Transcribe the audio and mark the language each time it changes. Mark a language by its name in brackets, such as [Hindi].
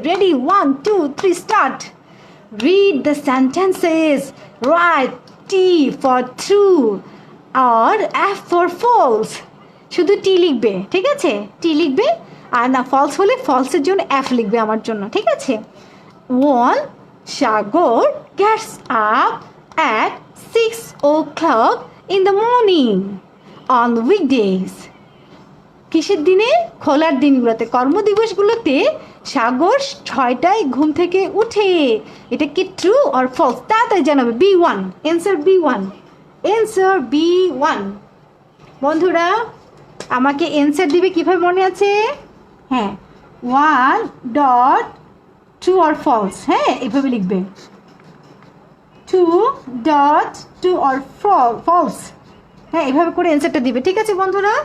[English] Ready, 1 2 3 start. Read the sentences, write T for true আর F for false. [Bangla] শুধু টি লিখবে, ঠিক আছে? টি লিখবে, আর না ফলস হলে ফলসের জন্য এফ লিখবে আমার জন্য, ঠিক আছে? 1. [English] Shagor gets up at 6 o'clock in the morning on weekdays. [Bangla] কিসের দিনে? খোলার দিনগুলোতে, কর্মদিবসগুলোতে সাগর 6টায় ঘুম থেকে উঠে। এটা কি [English] True or false? [Bangla] তাড়াতাড়ি জানাবে। [English] B1, answer B1, answer B1। [Bangla] বন্ধুরা আমাকে অ্যান্সার দিবে কিভাবে মনে আছে? হ্যাঁ, 1 ডট [English] true or false, [Bangla] হ্যাঁ এভাবে লিখবে। 2 ডট [English] true or false, [Bangla] হ্যাঁ এভাবে করে অ্যান্সারটা দিবে, ঠিক আছে বন্ধুরা?